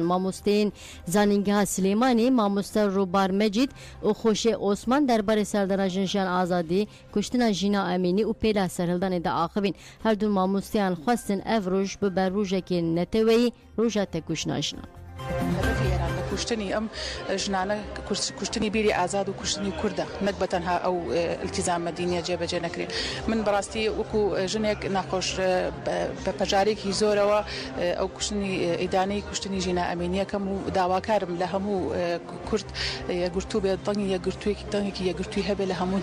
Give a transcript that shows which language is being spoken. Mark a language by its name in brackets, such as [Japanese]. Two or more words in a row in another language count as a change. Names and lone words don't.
[Kurdish] Mamosteyên zanîngeha Silêmanî, mamoste Robar Mecîd û Xoşê Osman derbarê serdana jin jiyan azadî, kuştina jîna emînî û pêla serhildanê de axivîn. Her du mamosteyan xwestin ev roj bibe rojekê netewî roja têkuşina jinan. [Central Kurdish] کوشتنی ئەم ژنانە کوشتنی بیری ئازاد و کوشتنی کوردە نەک بەتەنها ئەو التیزامە دینیە جێبەجێ نەکرێت من بەڕاستی وەکو ژنێک ناخۆش بە پەژارێکی زۆرەوە ئەو کوشتنی ئیدانەی کوشتنی ژینە ئەمینیەکەم و داواکارم لە هەموو کورد یەکگرتوو بێت دڵنی دڵێکی یەکگرتووی هەبێ لە هەموو